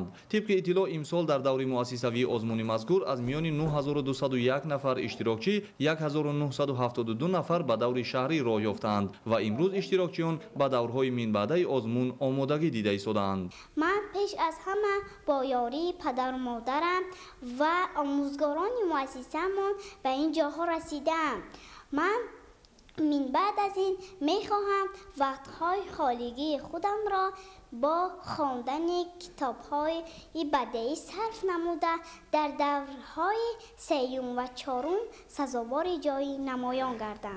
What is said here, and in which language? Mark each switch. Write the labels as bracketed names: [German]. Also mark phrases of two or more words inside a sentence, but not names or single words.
[Tajik] тибқи иттилоъ имсол дар даври муассисавии озмуни мазкур аз миёни 9201 нафар иштирокчӣ 1972 нафар ба даври шаҳрӣ роҳ ёфтаанд ва имрӯз иштирокчиён ба даврҳои минбаъдаи озмун омодагӣ дида истодаанд. ман пеш аз ҳама бо ёрии падару модарам ва омӯзгорони муассисамон ба ин ҷоҳо расидам. [Persian] من بعد از این میخواهم وقتهای خالیگی خودم را با خواندن کتاب‌های بدیعی صرف نموده در دورهای سیوم و چهارم سزاوار جای نمایان گردم.